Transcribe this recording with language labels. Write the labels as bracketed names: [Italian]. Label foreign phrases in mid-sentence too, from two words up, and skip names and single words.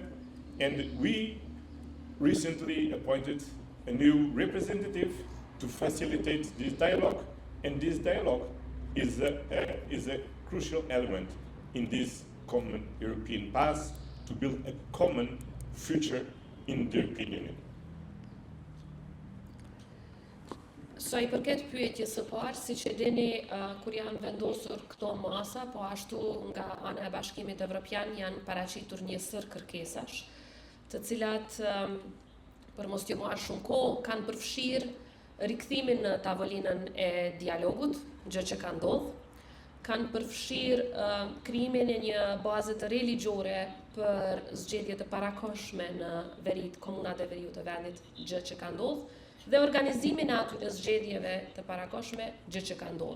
[English] And we recently appointed a new representative to facilitate this dialogue, and this dialogue is a crucial element in this common European path to build a common future in the European Union. [Albanian] Sa I përket pyetjes së parë, siç e dini, kur janë vendosur këto masa, po ashtu nga ana e Bashkimit Evropian janë paraqitur një sër kërkesash, të cilat për mos t'ju marrë shumë kohë kanë përfshirë rikthimin në tavolinën e dialogut, gjë që ka ndodhur, kanë përfshirë krijimin e një baze të religjore për zgjedhje të parakoshme në komunat e veriut të vendit, gjë që ka ndodhur, dhe organizimin e atyre zgjedhjeve të parakoshme, gjë që ka ndodhur.